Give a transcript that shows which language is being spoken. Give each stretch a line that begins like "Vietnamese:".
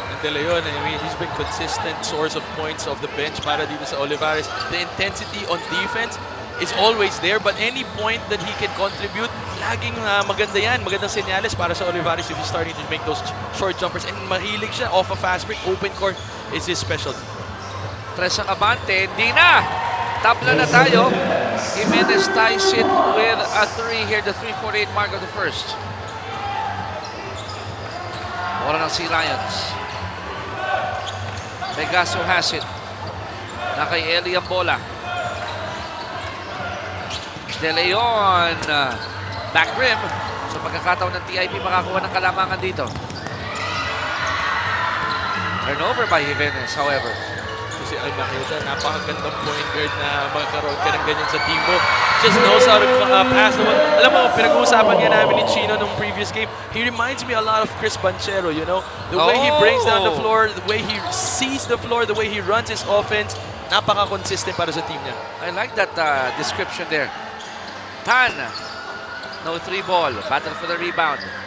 English: De Leon, I mean, he's been consistent source of points off the bench
Filipino: para dito sa Olivares.
English: The intensity on defense is always there, but any point that he can contribute,
Filipino: laging maganda yan. Magandang senyales para sa Olivares
English: if he's starting to make those short jumpers. And
Filipino: mahilig siya
English: off a fast break. Open court is his specialty.
Filipino: Tres ang abante, hindi na. Tabla na tayo.
English: Jimenez ties it with a 3 here, the 3:48 mark of the first.
Filipino: Bola ng Sea Lions.
English: Pegaso has it.
Filipino: Na kay Eli ang bola.
English: De Leon. Back rim.
Filipino: So pagkakataon ng TIP makakuha ng kalamangan dito.
English: Turnover by Jimenez, however.
Filipino: Kasi Almaheda, napakagandang point guard na magkaroon ka ng ganyan sa team mo.
English: Just knows how to pass the ball.
Filipino: Alam mo, pinag-uusapan nga namin ni Chino nung previous game.
English: He reminds me a lot of Chris Banchero, you know? The way he brings down the floor, the way he sees the floor, the way he runs his offense,
Filipino: napaka-consistent para sa team niya.
English: I like that description there. Tan, no 3 ball, battle for the rebound.